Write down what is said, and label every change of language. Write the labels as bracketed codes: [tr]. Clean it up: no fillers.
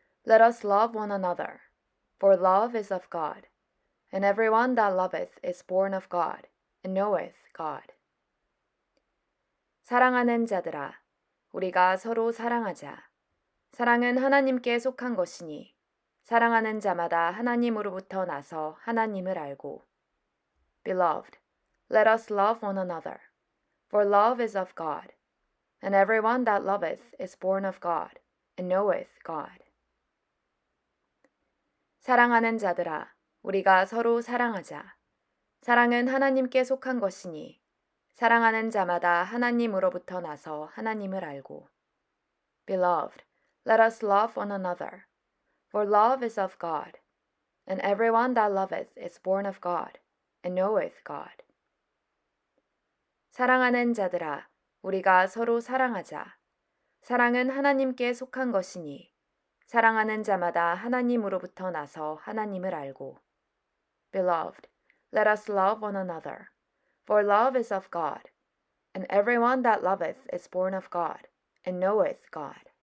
[en] Let us love one another, for love is of God, and everyone that loveth is born of God, and knoweth God. [ko] 사랑하는 자들아, 우리가 서로 사랑하자. 사랑은 하나님께 속한 것이니, 사랑하는 자마다 하나님으로부터 나서 하나님을 알고. [en] Beloved, let us love one another, for love is of God, and everyone that loveth is born of God, and knoweth God. [ko] 사랑하는 자들아, 우리가 서로 사랑하자. 사랑은 하나님께 속한 것이니, 사랑하는 자마다 하나님으로부터 나서 하나님을 알고. [en] Beloved, let us love one another, for love is of God, and everyone that loveth is born of God, and knoweth God. [ko] 사랑하는 자들아, 우리가 서로 사랑하자. 사랑은 하나님께 속한 것이니, 사랑하는 자마다 하나님으로부터 나서 하나님을 알고. [en] Beloved, let us love one another, for love is of God, and everyone that loveth is born of God, and knoweth God.